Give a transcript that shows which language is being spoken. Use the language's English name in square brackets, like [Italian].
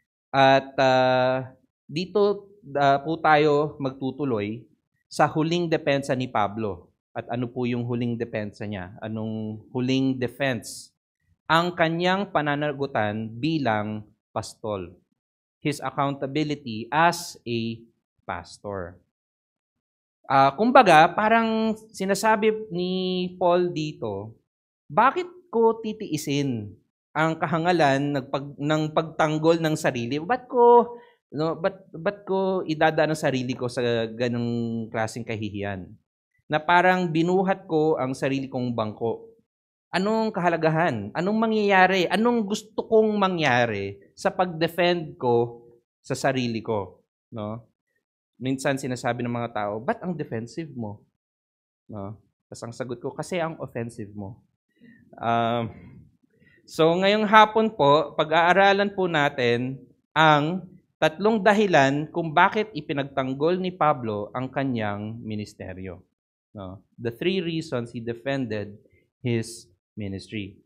[Filipino] At dito po tayo magtutuloy sa huling depensa ni Pablo. At ano po yung huling depensa niya? Anong huling defense? Ang kanyang pananagutan bilang pastol. [English] His accountability as a pastor. [Filipino] Kumbaga, parang sinasabi ni Paul dito, bakit ko titiisin ang kahangalan ng pagtanggol ng sarili? Ba't ko idadaan ang sarili ko sa ganung klaseng kahihiyan? Na parang binuhat ko ang sarili kong bangko. Anong kahalagahan? Anong mangyayari? Anong gusto kong mangyari sa pag-defend ko sa sarili ko? No? Minsan sinasabi ng mga tao, ba't ang defensive mo? No? Tapos ang sagot ko, kasi ang offensive mo. So ngayong hapon po, pag-aaralan po natin ang 3 dahilan kung bakit ipinagtanggol ni Pablo ang kanyang ministeryo. No? [English] The 3 reasons he defended his ministry.